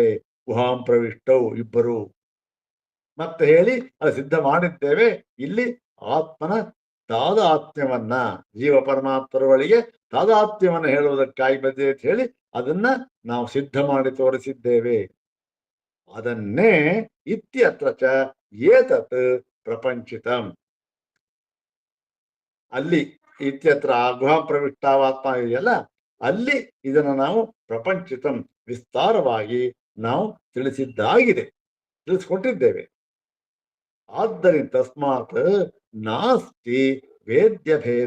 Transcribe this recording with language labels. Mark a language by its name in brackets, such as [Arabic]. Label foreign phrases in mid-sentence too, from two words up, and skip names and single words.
[Sanskrit] ಗುಹಾಂ ಪ್ರವಿಷ್ಟವು [Kannada] ಇಬ್ಬರು ಮತ್ತೆ ಹೇಳಿ ಅದು ಸಿದ್ಧ ಮಾಡಿದ್ದೇವೆ. ಇಲ್ಲಿ ಆತ್ಮನ ತಾದಾತ್ಮ್ಯವನ್ನ, ಜೀವ ಪರಮಾತ್ಮರುಗಳಿಗೆ ತಾದಾತ್ಮ್ಯವನ್ನ ಹೇಳುವುದಕ್ಕಾಗಿ ಬಂದಿದೆ ಅಂತ ಹೇಳಿ ಅದನ್ನ ನಾವು ಸಿದ್ಧ ಮಾಡಿ ತೋರಿಸಿದ್ದೇವೆ. ಅದನ್ನೇ [Sanskrit] ಇತ್ಯತ್ರ ಚ ಏತತ್ ಪ್ರಪಂಚಿತಂ [Kannada] ಅಲ್ಲಿ ಇತ್ಯತ್ರ [Sanskrit] ಗುಹಾಂ ಪ್ರವಿಷ್ಟಾವಾತ್ಮ [Kannada] ಇದೆಯಲ್ಲ, ಅಲ್ಲಿ ಇದನ್ನು ನಾವು ಪ್ರಪಂಚಿತಂ ವಿಸ್ತಾರವಾಗಿ ನಾವು ತಿಳಿಸಿದ್ದಾಗಿದೆ, ತಿಳಿಸ್ಕೊಟ್ಟಿದ್ದೇವೆ. ಆದ್ದರಿಂದ [Sanskrit] ತಸ್ಮಾತ್ ನಾಸ್ತಿ ವೇದ್ಯ ಭೇದ.